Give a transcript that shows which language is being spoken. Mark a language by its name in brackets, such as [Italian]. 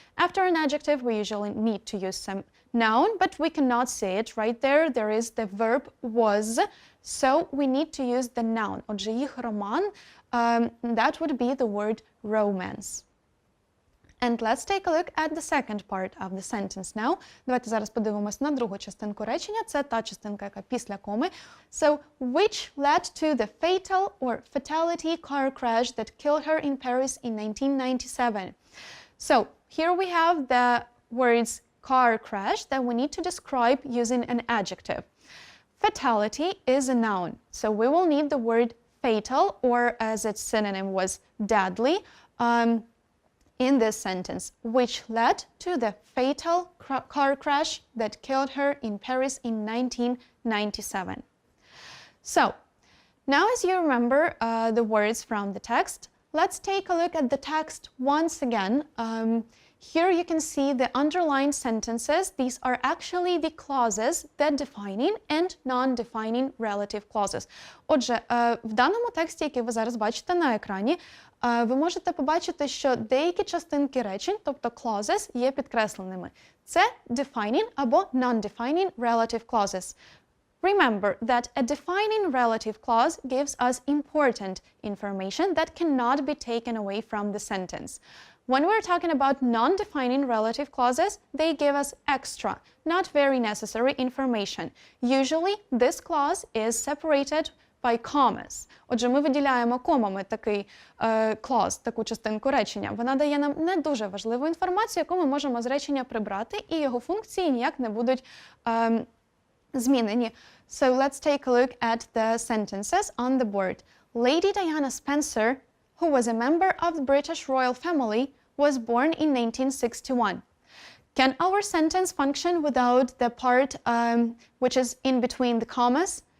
[English] After an adjective, we usually need to use some noun, but we cannot say it right there. There is the verb was, so we need to use the noun. [Ukrainian] Отже, їх роман, [English] that would be the word romance. And let's take a look at the second part of the sentence now. [Ukrainian] Давайте зараз подивимось на другу частинку речення. Це та частинка, яка після коми. [English] So, which led to the fatal or fatality car crash that killed her in Paris in 1997. So, here we have the words car crash that we need to describe using an adjective. Fatality is a noun. So, we will need the word fatal, or as its synonym was deadly, in this sentence, which led to the fatal car crash that killed her in Paris in 1997. So, now as you remember the words from the text, let's take a look at the text once again. Here you can see the underlined sentences. These are actually the clauses, the defining and non-defining relative clauses. [Ukrainian] Отже, в даному тексті, який ви зараз бачите на екрані, ви можете побачити, що деякі частинки речень, тобто clauses, є підкресленими. Це defining або non-defining relative clauses. [English] Remember that a defining relative clause gives us important information that cannot be taken away from the sentence. When we're talking about non-defining relative clauses, they give us extra, not very necessary information. Usually, this clause is separated by commas. [Ukrainian] Отже, ми виділяємо комами такий clause, таку частинку речення. Вона дає нам не дуже важливу інформацію, яку ми можемо з речення прибрати, і його функції ніяк не будуть змінені. [English] So let's take a look at the sentences on the board. Lady Diana Spencer, who was a member of the British royal family, was born in 1961. Can our sentence function without the part which is in between the commas?